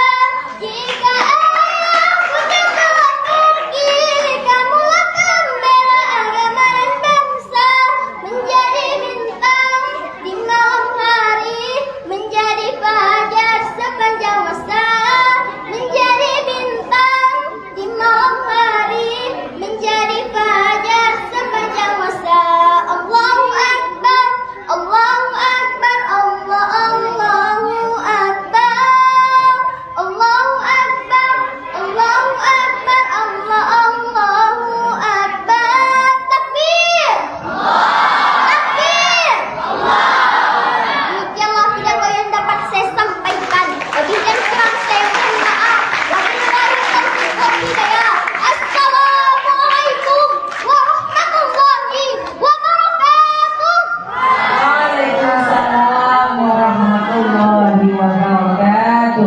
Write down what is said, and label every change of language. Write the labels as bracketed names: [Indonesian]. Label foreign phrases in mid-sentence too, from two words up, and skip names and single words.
[Indonesian] Jika ayah bunda telah pergi, kamulah pembela agama dan bangsa. Menjadi bintang di malam hari, menjadi fajar sepanjang masa. Menjadi bintang di malam hari, menjadi fajar sepanjang masa. [Arabic] الله أكبر، الله أكبر، الله أكبر، الله أكبر، الله أكبر، الله أكبر. [Indonesian] Takbir, takbir. Demikianlah pidato yang dapat saya sampaikan. Lebih dan kurang saya mohon maaf. [Arabic] وبالله التوفيق والهداية. السلام عليكم ورحمة الله وبركاته. وعليكم السلام ورحمة الله وبركاته.